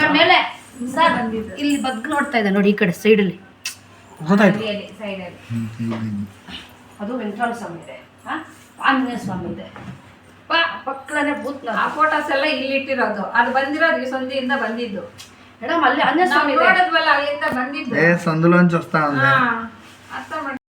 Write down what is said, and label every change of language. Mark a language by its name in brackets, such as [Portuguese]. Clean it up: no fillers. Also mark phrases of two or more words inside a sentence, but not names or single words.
[Kannada] ಸರ್ ಮೇಲೆ ಸರ್ ಇಲ್ಲಿ ಬಗ್ ನೋಡ್ತಾ ಇದೆ ನೋಡಿ ಈ ಕಡೆ ಸೈಡಲ್ಲಿ ಗೊತ್ತಾಯ್ತು ಸೈಡಲ್ಲಿ ಅದು ವೆಂಕಟರಮಣ ಸ್ವಾಮಿ ಇದೆ ಆಂಜನೇಯ ಸ್ವಾಮಿ ಇದೆ ಪಕ್ಕನೇ ಭೂತ್ ಆ ಫೋಟೋಸ್ ಎಲ್ಲ ಇಲ್ಲಿ ಇಟ್ಟಿರೋದು ಅದು ಬಂದಿರೋದು ಈ ಸಂಧಿಯಿಂದ ಬಂದಿದ್ದು ಮೇಡಮ್ ಅಲ್ಲಿ ಆಂಜನೇಯ ಸ್ವಾಮಿ ಇದೆ ನೋಡಿದ್ವಲ್ಲ ಅಲ್ಲಿಂದ ಬಂದಿದ್ದು [Telugu] ఏ సందులోంచి వస్తా ఉంది [Kannada] ಅರ್ಥ ಮಾಡಿ